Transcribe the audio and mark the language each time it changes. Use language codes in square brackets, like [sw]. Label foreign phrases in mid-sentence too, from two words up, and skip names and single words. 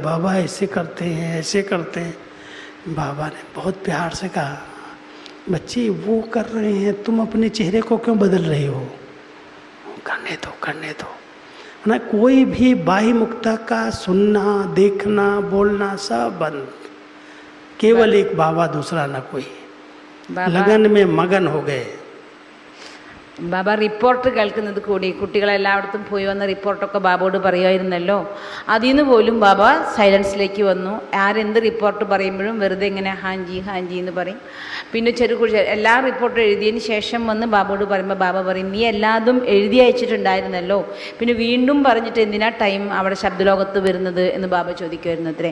[hi] बाबा ऐसे करते हैं, ऐसे करते हैं। बाबा ने बहुत प्यार से कहा, बच्ची वो कर रहे हैं, तुम अपने चेहरे को क्यों बदल रही हो? करने दो ना। कोई भी बाह्य मुक्ता का सुनना, देखना, बोलना सब बंद। केवल एक बाबा, दूसरा ना कोई। लगन में मगन हो गए. [ml] ബാബ റിപ്പോർട്ട് കേൾക്കുന്നത് കൂടി കുട്ടികളെല്ലായിടത്തും പോയി വന്ന റിപ്പോർട്ടൊക്കെ ബാബയോട് പറയുമായിരുന്നല്ലോ. അതിൽ നിന്ന് പോലും ബാബ സൈലൻസിലേക്ക് വന്നു. ആരെന്ത് റിപ്പോർട്ട് പറയുമ്പോഴും വെറുതെ ഇങ്ങനെ [hi] हाँजी हाँजी [ml] എന്ന് പറയും. പിന്നെ എല്ലാ റിപ്പോർട്ടും എഴുതിയതിന് ശേഷം വന്ന് ബാബയോട് പറയുമ്പോൾ ബാബ പറയും, നീ എല്ലാതും എഴുതി അയച്ചിട്ടുണ്ടായിരുന്നല്ലോ, പിന്നെ വീണ്ടും പറഞ്ഞിട്ട് എന്തിനാ ടൈം അവിടെ ശബ്ദലോകത്ത് വരുന്നത് എന്ന് ബാബ ചോദിക്കുമായിരുന്നു അത്രേ.